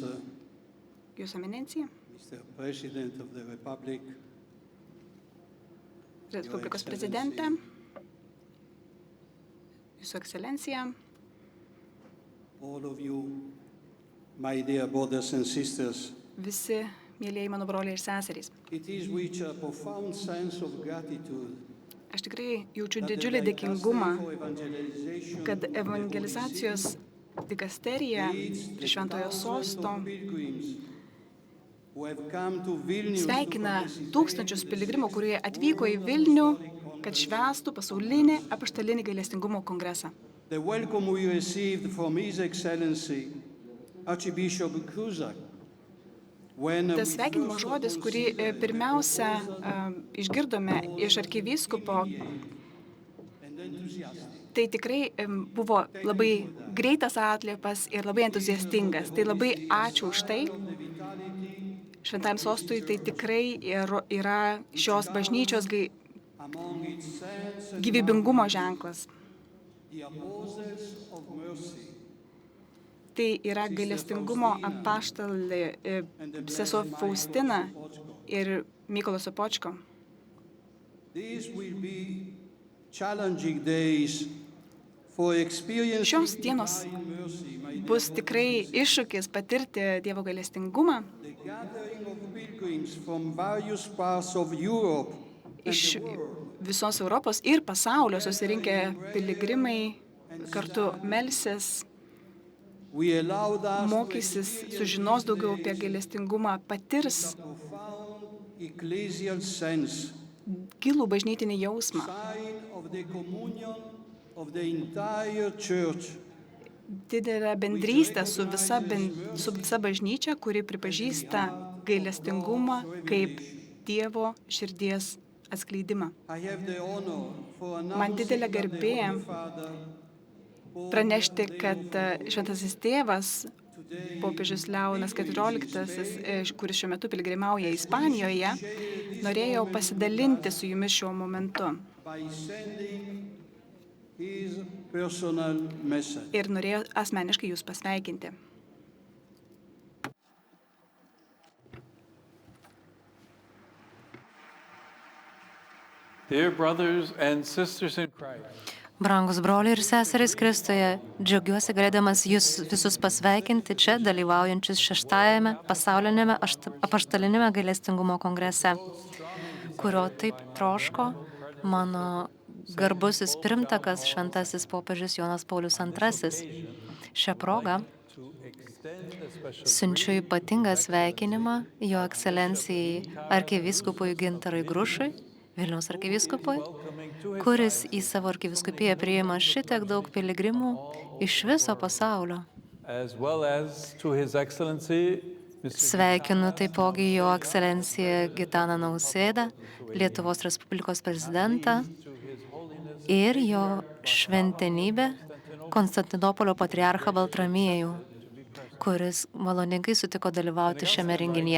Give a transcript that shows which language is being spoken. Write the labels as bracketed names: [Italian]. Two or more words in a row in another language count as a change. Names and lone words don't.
[Lithuanian] Jūsų eminencija, [English] Mr. President of the Republic, [Lithuanian] Respublikos prezidentė, Jūsų ekscelencija, [English] all of you, my dear brothers and sisters, [Lithuanian] visi mėlieji mano broliai ir seserys. [English] It is with a profound sense of gratitude [Lithuanian] Aš tikrai jaučiu [English] that the [Lithuanian] didžiulį dėkingumą, [English] Dicastery for Evangelization [Lithuanian] kad [English] of the Holy [Lithuanian] evangelizacijos [English] See [Lithuanian] dikasterija [English] leads [Lithuanian] prie [English] the [Lithuanian] Šventojo [English] thousands [Lithuanian] sosto [English] of pilgrims who have come to Vilnius to [Lithuanian] sveikina [English] participate [Lithuanian] tūkstančius [English] in [Lithuanian] piligrimų, [English] this [Lithuanian] kurie atvyko į Vilnių, kad švęstų pasaulinį apaštalinį gailestingumo kongresą. [English] The welcome we received from His Excellency Archbishop Cusack when [Lithuanian] Tas sveikinimo žodis, kurį pirmiausia išgirdome iš arkivyskupo, tai tikrai buvo labai greitas atliepas ir labai entuziastingas. Tai labai ačiū už tai. Šventajam sostui tai tikrai yra šios bažnyčios [English] among its saints and [Lithuanian] gyvybingumo ženklas. [English] the apostles of mercy [Lithuanian] Tai yra gailestingumo apaštalė sesuo Faustina ir Mykolo Sopočko. [English] These will be challenging days for experiencing [Lithuanian] Šios dienos [English] divine mercy. My [Lithuanian] bus tikrai iššūkis patirti Dievo gailestingumą. [English] The gathering of pilgrims from various parts of Europe and [Lithuanian] Iš [English] the world [Lithuanian] visos Europos ir pasaulio susirinkę piligrimai kartu melsis, [English] we allowed us [Lithuanian] mokysis, sužinos daugiau apie gailestingumą, patirs [English] profound ecclesial sense, [Lithuanian] gilų bažnytinį jausmą, [English] sign of the communion of the entire church. [Lithuanian] didelę bendrystę su visa bažnyčia, kuri pripažįsta gailestingumą kaip Dievo širdies atskleidimą. [English] I have the honor for [Lithuanian] Man didelė [English] announcing that the [Lithuanian] garbė [English] Holy Father, [Lithuanian] pranešti, kad Šventasis tėvas, popiežius Leonas XIV, kuris šiuo metu piligrimauja Ispanijoje, norėjo pasidalinti su jumis šiuo momentu [English] by sending his personal message. [Lithuanian] ir norėjo asmeniškai jūs pasveikinti. [English] Dear brothers and sisters in Christ, [Lithuanian] Brangus broliai ir seserys Kristuje, džiaugiuosi galėdamas jūs visus pasveikinti čia dalyvaujančius 6-ajame pasaulinėme apaštalinėme gailestingumo kongrese, kurio taip troško mano garbusis pirmtakas šventasis popiežius Jonas Paulius II. Šią progą siunčiu ypatingą sveikinimą Jo ekscelencijai arkivyskupui Gintarui Grušui, Vilniaus arkivyskupui, kuris į savo arkivyskupiją priima šitiek daug piligrimų iš viso pasaulio. [English] as well as to His Excellency, Mr. [Lithuanian] Sveikinu taipogi Jo ekscelenciją Gitaną Nausėdą, Lietuvos Respublikos prezidentą ir Jo šventenybę Konstantinopolio patriarchą Baltramiejų, kuris maloningai sutiko dalyvauti šiame renginyje.